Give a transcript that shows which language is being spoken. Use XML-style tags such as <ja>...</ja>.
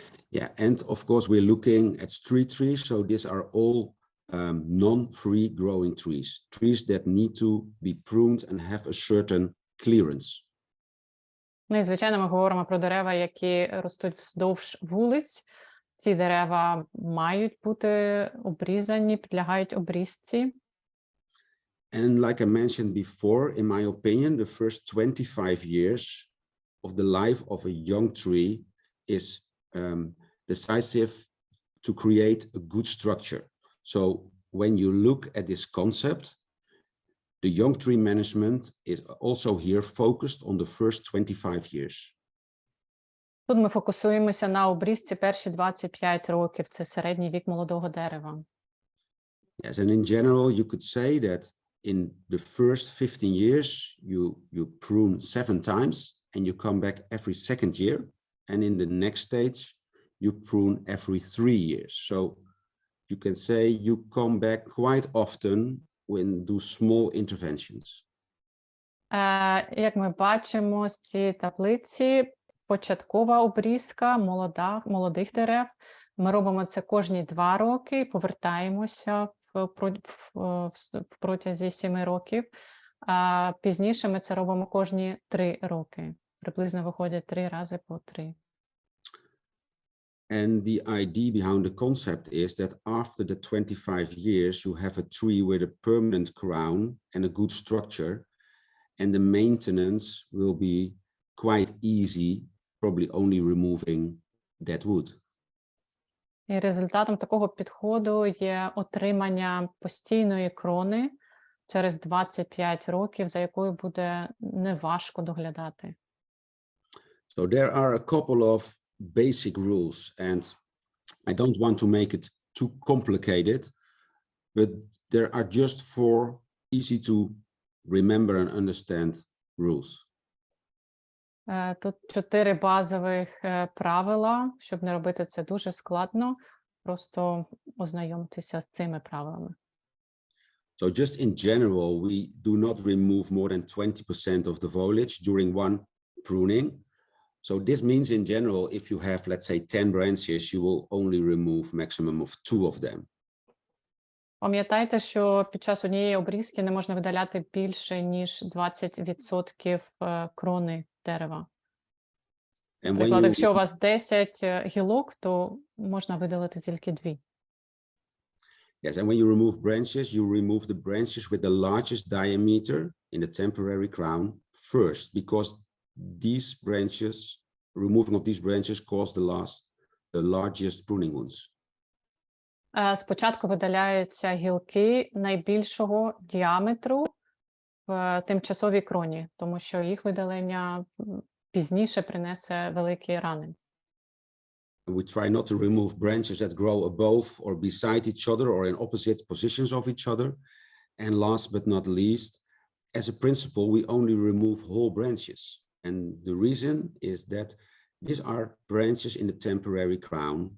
<en>Yeah, and of course we're looking at street trees. So these are all non-free growing trees, trees that need to be pruned and have a certain clearance.</en> <uk>Ну і, звичайно, ми говоримо про дерева, які ростуть вздовж вулиць. Ці дерева мають бути обрізані, підлягають обрізці.</uk> <en>And like I mentioned before, in my opinion, the first 25 years of the life of a young tree is decisive to create a good structure. So when you look at this concept, the young tree management is also here focused on the first 25 years.</en> <uk>Тут ми фокусуємося на обрізці перші 25 років. Це середній вік молодого дерева.</uk> <en>Yes, and in general, you could say that in the first 15 years, you prune 7 times and you come back every second year. And in the next stage, you prune every 3 years. So you can say you come back quite often when do small interventions.</en> <uk>Як ми бачимо з цієї таблиці, початкова обрізка молодих дерев. Ми робимо це кожні 2 роки і повертаємося в протязі 7 років. Пізніше ми це робимо кожні 3 роки. Приблизно виходить 3 рази по 3.</uk> <en>And the idea behind the concept is that after the 25 years, you have a tree with a permanent crown and a good structure, and the maintenance will be quite easy, probably only removing dead wood.</en> <uk>І результатом такого підходу є отримання постійної крони через 25 років, за якою буде неважко доглядати.</uk> <en>So there are a couple of basic rules, and I don't want to make it too complicated, but there are just 4 easy to remember and understand rules.</en> <uk>Тут 4 базових правила, щоб не робити це дуже складно, просто ознайомитися з цими правилами.</uk> <en>So just in general, we do not remove more than 20% of the foliage during one pruning. So this means in general, if you have, let's say, 10 branches, you will only remove maximum of 2 of them.</en> <uk>Пам'ятайте, що під час однієї обрізки не можна видаляти більше, ніж 20% крони дерева. Наприклад, якщо у вас 10 гілок, то можна видалити тільки 2.</uk> <en>Yes, and when you remove branches, you remove the branches with the largest diameter in the temporary crown first, because these branches, removing of these branches cause the largest pruning wounds.</en> <uk>Спочатку видаляються гілки найбільшого діаметру в тимчасовій кроні, тому що їх видалення пізніше принесе великі рани.</uk> <en>We try not to remove branches that grow above or beside each other or in opposite positions of each other. And last but not least, as a principle, we only remove whole branches. And the reason is that these are branches in the temporary crown.</en>